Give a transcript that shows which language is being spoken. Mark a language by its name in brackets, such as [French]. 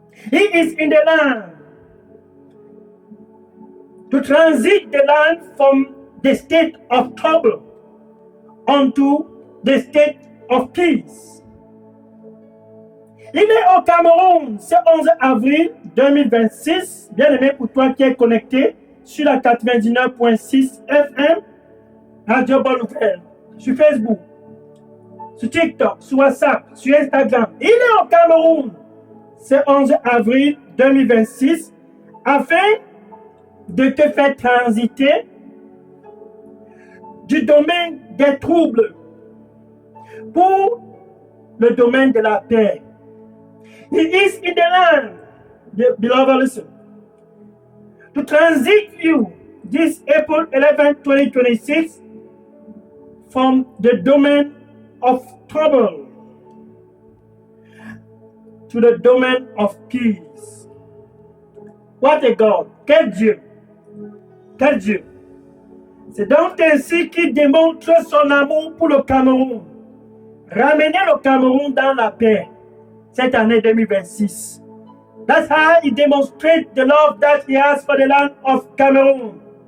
[English] He is in the land to transit the land from the state of trouble onto the state of peace. [French] Il est au Cameroun ce 11 avril 2026. Bien aimé pour toi qui est connecté sur la 99.6 FM, Radio Bonne Nouvelle, sur Facebook, sur TikTok, sur WhatsApp, sur Instagram. Il est au Cameroun ce 11 avril 2026 afin de te faire transiter du domaine des troubles pour le domaine de la paix. [English] He is in the land, beloved, listen, to transit you this April 11, 2026 from the domain of trouble to the domain of peace. What a God! [French] Quel Dieu! Quel Dieu! C'est donc ainsi qu'il démontre son amour pour le Cameroun. Ramener le Cameroun dans la paix cette année 2026. [English] That's how he demonstrates the love that he has for the land of Cameroon.